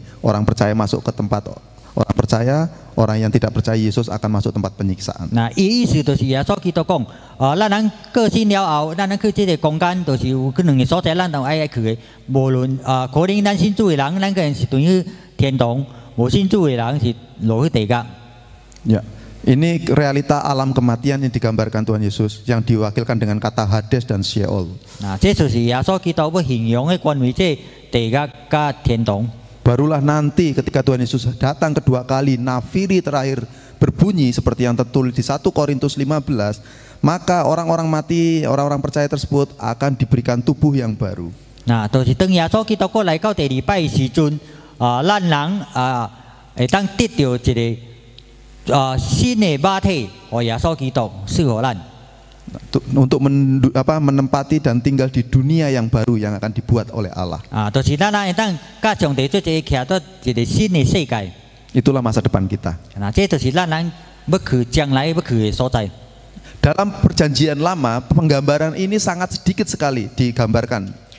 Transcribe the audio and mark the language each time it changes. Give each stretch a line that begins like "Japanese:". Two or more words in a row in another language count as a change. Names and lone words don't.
Indonesian: Orang percaya masuk ke tempat orang percaya, orang yang tidak percaya Yesus akan masuk tempat penyiksaan. Nah,
Min Nan Chinese: 意思就是耶穌基督講，咱人過身了後，咱人去這個空間，就是有可兩個所在，咱都愛去的。無論可能咱信主的人，咱個人是等於天堂；無信主的人是落去地獄。
Indonesian: Ya. Ini realita alam kematian yang digambarkan Tuhan Yesus yang diwakilkan dengan kata Hades dan Sheol. Nah, barulah nanti ketika Tuhan Yesus datang kedua kali, nafiri terakhir berbunyi seperti yang tertulis di 1 Korintus 15, maka orang-orang mati, orang-orang percaya tersebut akan diberikan tubuh yang baru. Nah,
Min Nan Chinese: 就是當耶穌基督過來到第二擺時陣，咱人會當得到一個。新的肉體和耶穌基督賜予咱
Indonesian: untuk menempati dan tinggal di dunia yang baru yang akan dibuat oleh Allah. Itulah masa depan kita. Dalam perjanjian lama, penggambaran ini sangat sedikit sekali digambarkan.